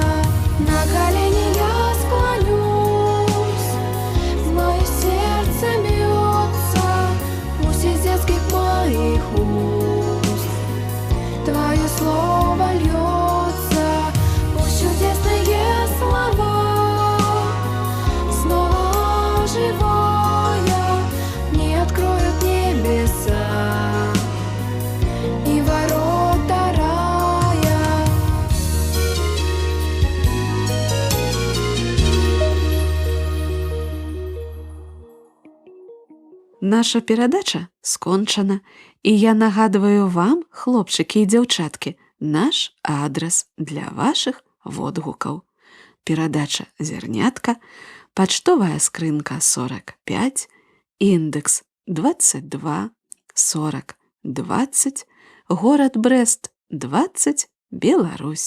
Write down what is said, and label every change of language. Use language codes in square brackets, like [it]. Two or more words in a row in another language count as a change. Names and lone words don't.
[ru] На колени я склонюсь, мое сердце бьется, пусть из детских моих уст Твое слово льется, пусть чудесные слова снова живая мне откроют небеса и ворота рая. [be] Наша перадача скончана, і я нагадваю вам, хлопчыкі і дзяўчаткі, наш адрас для вашых водгукаў. Перадача «Зернятка», пачтовая скрынка 45, індекс 22 40 20, горад Брэст 20, Беларусь.